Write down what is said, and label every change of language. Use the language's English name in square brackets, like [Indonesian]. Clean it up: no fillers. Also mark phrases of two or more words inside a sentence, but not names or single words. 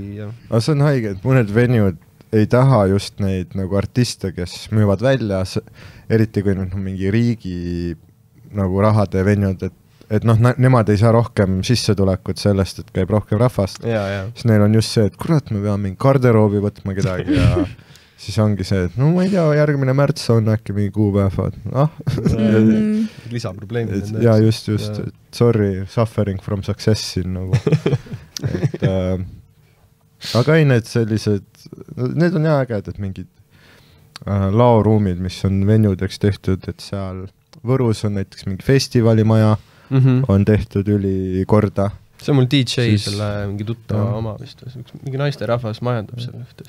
[Estonian] Aga see on haige, et mõned venued ei taha just neid nagu artiste, kes müüvad välja, eriti kui nüüd mingi riigi nagu rahade venued, et noh, nemad ei saa rohkem sissetulekut sellest, et käib rohkem rahvast. Siis neil on just see, et kurat, me peame mingi garderoobi võtma kedagi ja siis ongi see, et no ma ei tea, järgmine märts on äkki mingi kuupäevad. Lisaprobleemid. Ja just, sorry, [English] suffering from success [Estonian] siin nagu. Aga ei, need sellised, need on hea äged, et mingid laoruumid, mis on venjudeks tehtud, et seal Võrus on näiteks mingi festivalimaja, on tehtud üli korda. See on mul DJ selle mingi tuttava oma vist, mingi naiste rahvas majandab selle ühtes.